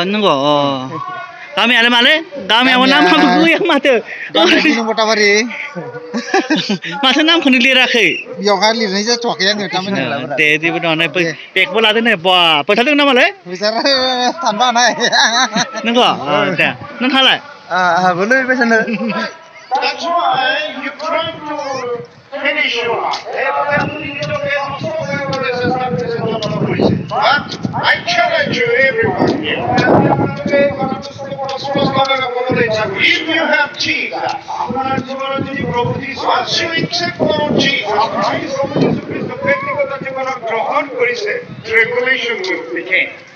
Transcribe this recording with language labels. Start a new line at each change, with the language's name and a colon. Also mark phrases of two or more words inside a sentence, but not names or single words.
Bodo: नंगौ गामियालाय मालै गामियाव नामाबो गैया माथो बटाबारि माथो नामखौनो लिराखै बेयावहा लिरनाय जाथ'वाखै आङो थारमाने दे जेबो नङा बेगबो लादो नै बा फैसा दं नामालाय फैसा थानोबो हानाय नंगौ दे नोंथाङालाय आहाबो नै बेसानो
English: That's why you try to finish your life. But I challenge you, everyone here. If you have Jesus, once you accept Lord Jesus Christ, regulation will begin.